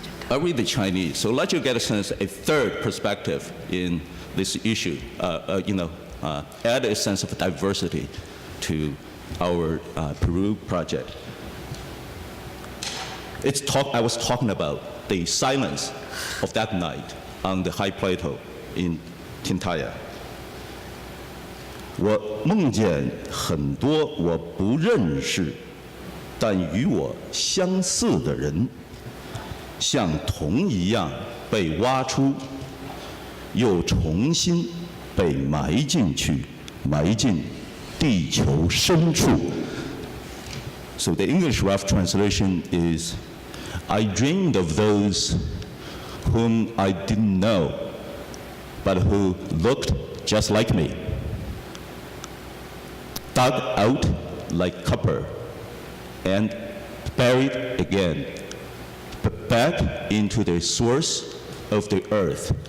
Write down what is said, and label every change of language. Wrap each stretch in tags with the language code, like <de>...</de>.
<en>I'll read the Chinese, so let you get a sense, a third perspective in this issue, add a sense of diversity to our Peru project. I was talking about the silence of that night on the high plateau in Tintaya.</en> <zh>我梦见很多我不认识，但与我相似的人，像铜一样被挖出，又重新被埋进去，埋进地球深处。</zh> <en>So the English rough translation is, I dreamed of those whom I didn't know, but who looked just like me, dug out like copper, and buried again, back into the source of the earth.</en>